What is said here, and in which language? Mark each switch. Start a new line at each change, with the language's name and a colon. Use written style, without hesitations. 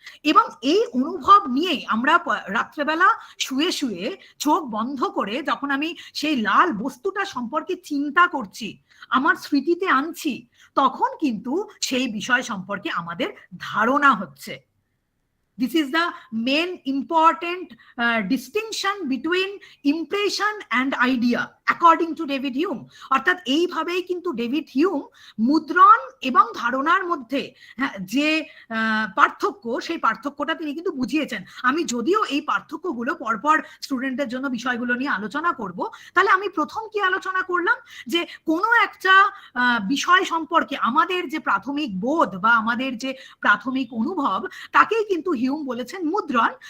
Bangla: এবং এই অনুভব নিয়েই আমরা রাত্রেবেলা শুয়ে শুয়ে চোখ বন্ধ করে যখন আমি সেই লাল বস্তুটা সম্পর্কে চিন্তা করছি, আমার স্মৃতিতে আনছি, তখন কিন্তু সেই বিষয় সম্পর্কে আমাদের ধারণা হচ্ছে।
English: This is the main important distinction between impression and idea according to David Hume.
Bangla: অর্থাৎ এইভাবেই কিন্তু ডেভিড হিউম মুদ্রণ এবং ধারণার মধ্যে যে পার্থক্য, সেই পার্থক্যটা তিনি কিন্তু বুঝিয়েছেন। আমি যদিও এই পার্থক্যগুলো পরপর স্টুডেন্টদের জন্য বিষয়গুলো নিয়ে আলোচনা করব, তাহলে আমি প্রথম কি আলোচনা করলাম যে কোনো একটা বিষয় সম্পর্কে আমাদের যে প্রাথমিক বোধ বা আমাদের যে প্রাথমিক অনুভব, তাকেই কিন্তু হিউম বলেছেন মুদ্রণ।